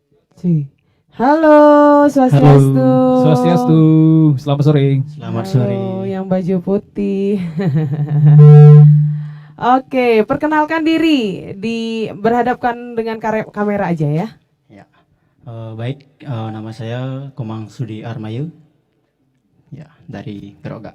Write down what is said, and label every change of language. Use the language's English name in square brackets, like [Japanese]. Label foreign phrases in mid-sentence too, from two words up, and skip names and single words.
[Indonesian] Cuy. Halo, Swastiastu. Swastiastu. Selamat sore. Selamat sore. Halo, yang baju putih. Oke, perkenalkan diri, berhadapkan dengan kamera aja ya. Ya. Baik, nama saya Komang Sudi Armayu. Ya, dari Grogak.